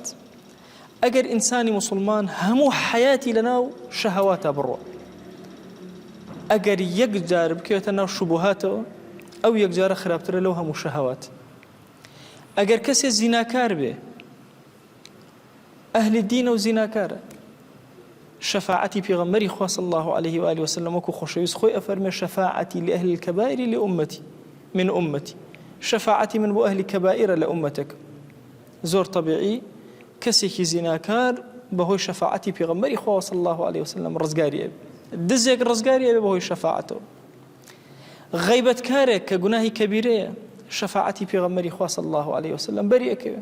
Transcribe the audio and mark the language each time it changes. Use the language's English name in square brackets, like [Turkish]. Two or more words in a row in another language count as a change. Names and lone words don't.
[Central Kurdish] ئەگەر ئینسانی موسڵمان هەموو حەیاتی لەناو شەهەواتە بڕوە، ئەگەر یەک جار بکەوێتە ناو شوبوهاتەوە، ئەو یەک جارە خراپترە لەو هەموو شەهەوات. ئەگەر کەسێ زیناکار بێ، ئەهلی دینە و زیناکارە، شەفاعەتی پێغەمبەری خوا [Arabic] صلی الله عليه وآله وسلم [Central Kurdish] وەکو خۆشەویست خۆی ئەفەرمێ شەفاعەتی [Arabic] لأهل الكبائر لأمتي من أمتي، [Central Kurdish] شەفاعەتی من بۆ ئەهلی کەبائرە لە ئومەتەکە. زۆر طبیعی کەسێکی زیناکار بەهۆی شەفاعەتی پێغەمبەری خوا [Arabic] صلی الله عليه وسلم [Central Kurdish] ڕزگاری ئەبێ، دزێک ڕزگاری ئەبێ بەهۆی شەفاعەتەوە. غەیبەتکارێک کە گوناهی کەبیرەیە، شەفاعەتی پێغەمبەری خوا [Arabic] صلی الله عليه وسلم [Central Kurdish] بەری ئەکەوێ.